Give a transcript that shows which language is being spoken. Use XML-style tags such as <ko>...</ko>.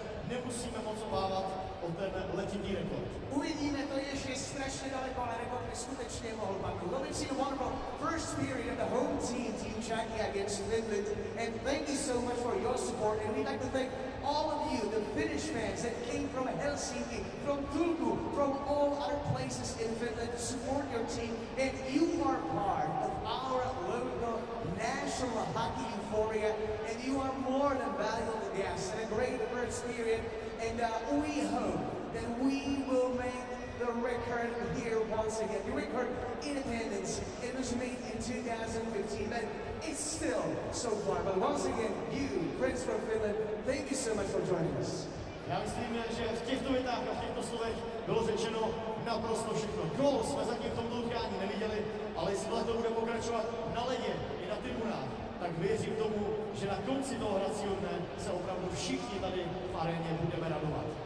<cs>nemusíme moc obávat o ten letitý rekord. Uvidíme, to je ještě strašně daleko, ale rekord by skutečně mohl padnout.</cs> <en>Well, we've seen a wonderful first period of the home team Czechia against Finland, and thank you so much for your support. And we'd like to thank all of you, the Finnish fans that came from Helsinki, from Turku, from all other places in Finland to support your team. And you are part of our local national hockey euphoria, and you are more than valuable guests and a great first period. And we hope that we will make the record here once again. The record in attendance, it was made in 2015, but it's still so far. But once again, you, friends from Finland, thank you so much for joining us.</en> <cs>Já myslím, že v těchto větách a v těchto slovech bylo řečeno naprosto všechno. Gól jsme zatím v tomto utkání neviděli, ale jestli to bude pokračovat na ledě i na tribunách, tak věřím tomu, že na konci toho hracího dne se opravdu všichni tady v aréně budeme radovat.</cs>